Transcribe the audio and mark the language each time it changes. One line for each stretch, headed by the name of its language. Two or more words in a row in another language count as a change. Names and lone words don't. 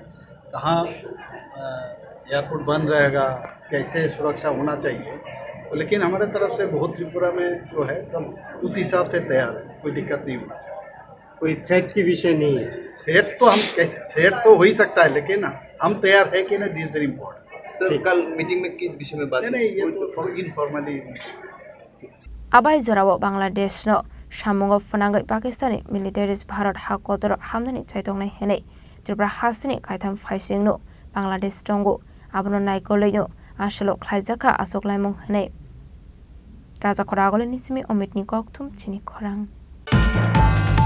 Hindi: कहाँ एयरपोर्ट बंद रहेगा, कैसे सुरक्षा होना चाहिए, लेकिन हमारे तरफ से बहुत त्रिपुरा में जो है सब उस हिसाब से तैयार है, कोई दिक्कत नहीं होना चाहिए। कोई थ्रेट की विषय नहीं है। थ्रेट तो हम कैसे, थ्रेट तो हो ही सकता है, लेकिन हम तैयार है कि नहीं,
English: this very important.
Hindi: सर कल मीटिंग में किस विषय में बात? नहीं ये तो इनफॉर्मली।
Kok Borok: Abai Zorawo Bangladesh no Shamung of Fanangai Pakistani militaries Bharat Hakotor Hamdani Chaitong Hene Tripura Hasini Kaitam Faising no Bangladesh Tongo Abono Naiko Ashalo Khlaijakha Asoklaimong Hene Raza Koragol Nisimi Omit Nikok Tum Chini Khorang.